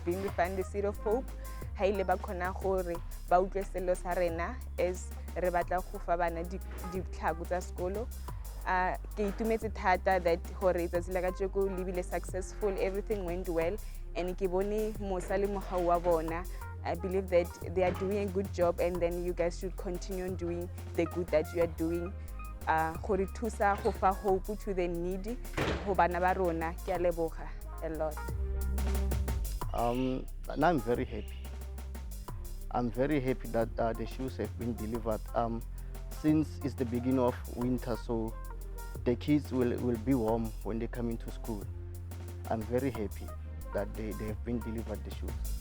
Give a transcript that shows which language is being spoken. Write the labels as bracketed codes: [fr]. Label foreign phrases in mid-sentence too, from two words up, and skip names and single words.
[tn] Being Refined the Seed of Hope ha ile ba khona gore ba utlwe selo sa rena as re batla go fa bana ditlhako tsa sekolo. Ke itumetse thata that gore tsatsi la ka tsheko lebile successful, [en] everything went well, [tn] and ke bone mosa le mogau wa bona. [en] I believe that they are doing a good job, and then you guys should continue on doing the good that you are doing. [tn] Gore thusa go fa [en] hope to the needy [tn] go bana ba rona. Ke a leboga [en] a lot. And I'm very happy. I'm very happy that the shoes have been delivered. Since it's the beginning of winter, so the kids will be warm when they come into school. I'm very happy that they have been delivered the shoes.